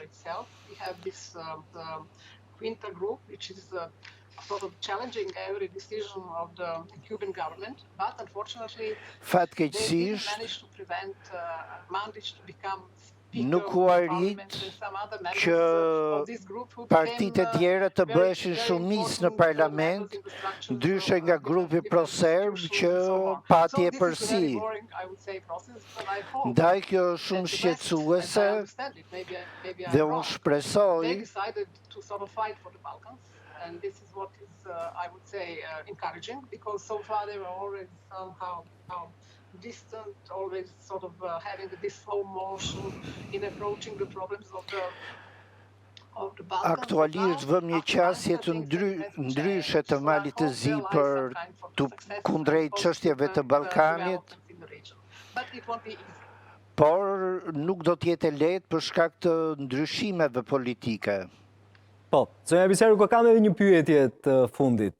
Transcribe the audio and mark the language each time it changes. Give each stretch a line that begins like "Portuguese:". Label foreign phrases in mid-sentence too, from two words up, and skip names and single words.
Albanian: Fatkeqësisht, nuk u arrit që partitë e tjera të bëheshin shumicë në parlament, ndryshe nga grupi pro-serb që pati e përsi. Ndaj kjo është shumë shqetësuese dhe unë shpresoj
English: and this is what is, I would say, encouraging, because so far they were always somehow distant, always sort of having this slow motion in approaching the problems of the Balkans.
Albanian: Aktualisht vëm një qasje të ndryshe të Malit të Zi për të kundrejt çështjeve të Ballkanit, por nuk do të jetë lehtë për shkak të ndryshimeve politike. Po, Sonia Biserko, kam edhe një pyetje të fundit.